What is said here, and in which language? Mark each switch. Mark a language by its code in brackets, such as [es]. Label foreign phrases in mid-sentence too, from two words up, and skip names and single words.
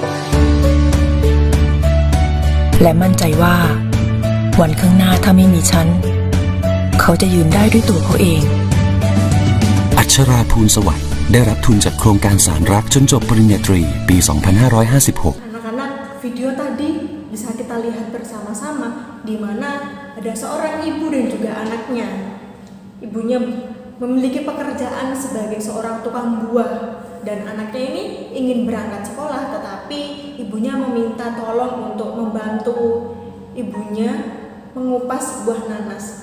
[th] และมั่นใจว่าวันข้างหน้าถ้าไม่มีฉันเขาจะยืนได้ด้วยตัวเขาเอง อัชราภูลสวัสดิ์ได้รับทุนจากโครงการสารรักจนจบปริญญาตรีปี 2556 [id] Anak-anak, video tadi bisa kita lihat bersama-sama di mana ada seorang ibu dan juga anaknya. Ibunya memiliki pekerjaan sebagai seorang tukang buah dan anaknya ini ingin berangkat sekolah, tetapi ibunya meminta tolong untuk membantu ibunya mengupas buah nanas.